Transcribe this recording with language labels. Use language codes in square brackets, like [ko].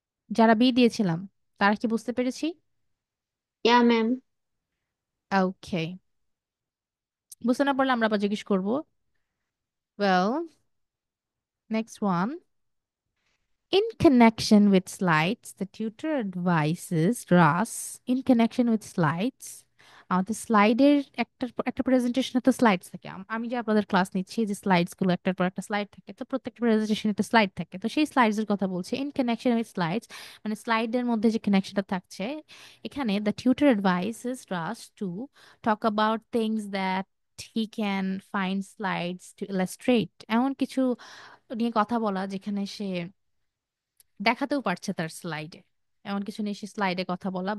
[bn] যারা বি দিয়েছিলাম তারা কি বুঝতে পেরেছি? [en] Yeah, ma'am. [bn] ওকে, বুঝতে না পারলে আমরা আবার জিজ্ঞেস করবো। [en] Well, next one. In connection with slides, the tutor advises Russ, in connection with slides, [bn] আমাদের স্লাইডের একটার পর একটা প্রেজেন্টেশনে তো স্লাইডস থাকে। আমি যে আপনাদের ক্লাস নিচ্ছি, যে স্লাইডস গুলো একটার পর একটা স্লাইড থাকে, তো প্রত্যেকটা প্রেজেন্টেশনে একটা স্লাইড থাকে, তো সেই স্লাইডস এর কথা বলছে [en] in connection with slides, [bn] মানে স্লাইডের মধ্যে যে কানেকশনটা থাকছে। এখানে [en] the tutor advises Russ to talk about things that he can find slides to illustrate, [bn] এমন কিছু নিয়ে কথা বলা যেখানে সে দেখাতেও পারছে তার স্লাইডে, এমন কিছু নিয়ে সে স্লাইডে কথা বলা।